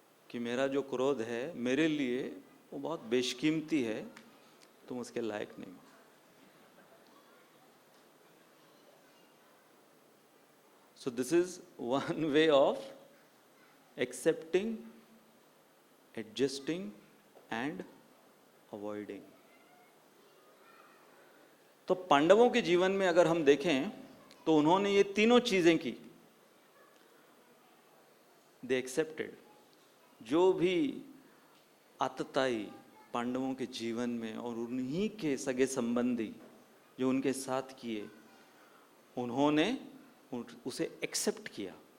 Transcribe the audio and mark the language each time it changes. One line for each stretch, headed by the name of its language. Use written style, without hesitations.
Hindi: कि मेरा जो क्रोध है मेरे लिए वो बहुत बेशकीमती है, तुम उसके लायक नहीं हो।
English: So this is one way of accepting, adjusting and avoiding.
Hindi: तो पांडवों के जीवन में अगर हम देखें तो उन्होंने ये तीनों चीजें की।
English: They accepted.
Hindi: जो भी आतताई पांडवों के जीवन में और उन्हीं के सगे संबंधी जो उनके साथ किए, उन्होंने उसे एक्सेप्ट किया।